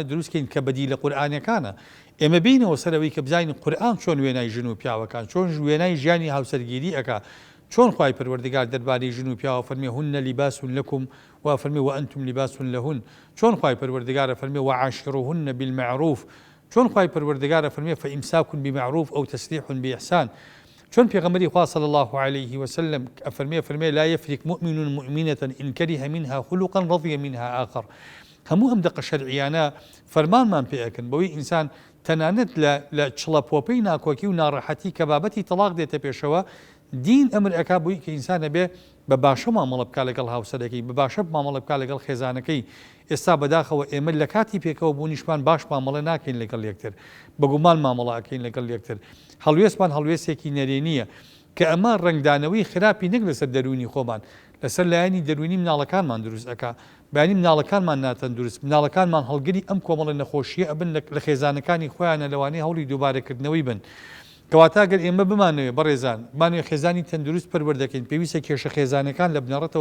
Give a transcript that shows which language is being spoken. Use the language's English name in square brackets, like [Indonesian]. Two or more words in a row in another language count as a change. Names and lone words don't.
[Central Kurdish] دروستکەین کە بەدی لە قورئانەکانە ئێمە بینەوە سەرەوەی کە بزانین قورئان چۆن وێنای ژن و پیاوەکان چۆن وێنای ژیانی هاوسەرگیری ئەکا چۆن خوای پەروەردگار دەربارەی ژن و پیاوە فەرمێ [Arabic] هن لیباس لەکم [Central Kurdish] و فەرمێ [Arabic] وأنتم لیباس لهن [Central Kurdish] چۆن خوای پەروەردگارە فەرمێ [Arabic] وعاشروهن بالمعروف [Central Kurdish] چۆن خوای پەروەردگارە فەرمێ [Arabic] فإمساك بمعروف أو تسريح بإحسان [Central Kurdish] چۆن پێغەمبەری خوا [Arabic] صلی الله عليه وسلم [Central Kurdish] فەرمێ [Arabic] لا يفرق مؤمن مؤمنة إن كره منها خلقا رضي منها آخر [Central Kurdish] هەموو ئەم دقە شەرعیانە فەرمانمان پێ ئەکەن بەوەی ئینسان تەنانەت لە چڵەپۆپەی ناکۆکی و ناڕەحەتی کە بابەتی تەلاق دێتە پێشەوە دین ئەمر ئەکا بووی کە ئینسانە بێ بە باشە مامەڵە بکا لەگەڵ هاوسەرەکەی بە باشە مامەڵە بکا لەگەڵ خێزانەکەی ئێستا بەداخەوە ئێمە لە کاتی پێکەوە بوونیشمان باش مامەڵە ناکەین لەگەڵ یەکتر بەگومان مامەڵە ئەکەین لەگەڵ یەکتر هەڵوێستمان هەڵوێستێکی نەرێنیە کە ئەمە ڕنگدانەوەی خراپی نەک لەسەر دەرونی خۆمان لەسەر لایەنی دەرونی مناڵەکانمان دروست ئەکا بەیانی مناڵەکانمان ناتەن دروست مناڵەکانمان هەڵگری ئەم کۆمەڵە نەخۆشیە ئەبن لە خێزانەکانی خۆیانە لەوانەیە هەوڵی دووبارەکردنەوەی بن کەواتە گەر ئێمە بمانەوێ بەڕێزان بمانوێ خێزانی تەندروست پەروەردەکەین پێویستە کێشە خێزانەکان لە بنەڕەتەوە